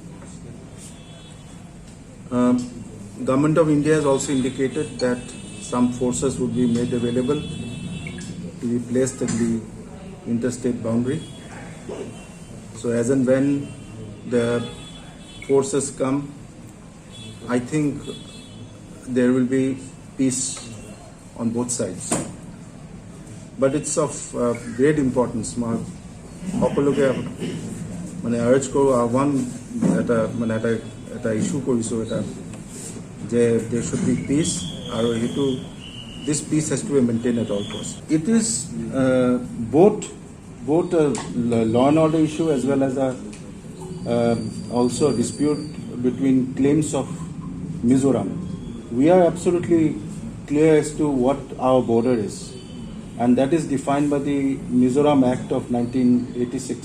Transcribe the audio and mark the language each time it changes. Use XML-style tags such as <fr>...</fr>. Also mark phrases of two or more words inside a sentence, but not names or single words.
<en>Government of India has also indicated that some forces would be made available to be placed at the interstate boundary. So as and when the forces come, I think there will be peace on both sides. But it's of great importance.</en> <as>সকলোকে মানে আৰ্জ কৰোঁ, আহ্বান এটা ইছ্যু কৰিছোঁ এটা যে</as> <en>there should be peace</en> <as>আৰু সেইটো</as> <en>this peace has to be maintained at all costs. It is both a law and order issue as well as also a dispute between claims of Mizoram. We are absolutely clear as to what our border is, and that is defined by the Mizoram Act of 1986.</en>